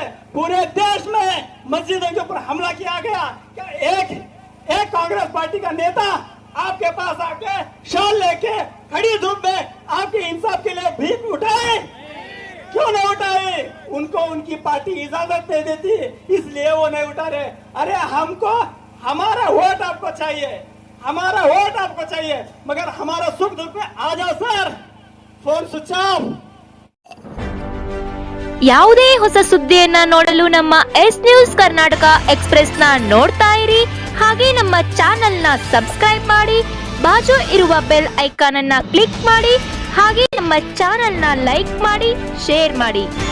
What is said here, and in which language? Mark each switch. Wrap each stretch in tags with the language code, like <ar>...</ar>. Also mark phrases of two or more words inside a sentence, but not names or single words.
<hi>पूरे देश में मस्जिदों के ऊपर हमला किया गया, क्या एक कांग्रेस पार्टी का नेता आपके पास आके शॉल लेके खड़ी धूप में आपके इंसाफ के लिए भीख उठाए? क्यों नहीं उठाए? उनको उनकी पार्टी इजाजत नहीं देती, इसलिए वो नहीं उठा रहे। अरे हमको हमारा वोट आपको चाहिए, हमारा वोट आपको चाहिए, मगर हमारा सुख दुख में आ जाओ सर।</hi> <en>phone switch off.</en> <kn>ಯಾವುದೇ ಹೊಸ ಸುದ್ದಿಯನ್ನ ನೋಡಲು ನಮ್ಮ</kn> <en>S News</en> <kn>ಕರ್ನಾಟಕ ಎಕ್ಸ್‌ಪ್ರೆಸ್ನ ನೋಡ್ತಾ ಇರಿ. ಹಾಗೆ ನಮ್ಮ ಚಾನೆಲ್ನ ಸಬ್ಸ್ಕ್ರೈಬ್ ಮಾಡಿ, ಬಾಜು ಇರುವ</kn> <en>bell icon</en> <kn>ಅನ್ನ ಕ್ಲಿಕ್ ಮಾಡಿ. ಹಾಗೆ ನಮ್ಮ ಚಾನೆಲ್ನ ಲೈಕ್ ಮಾಡಿ, ಶೇರ್ ಮಾಡಿ.</kn>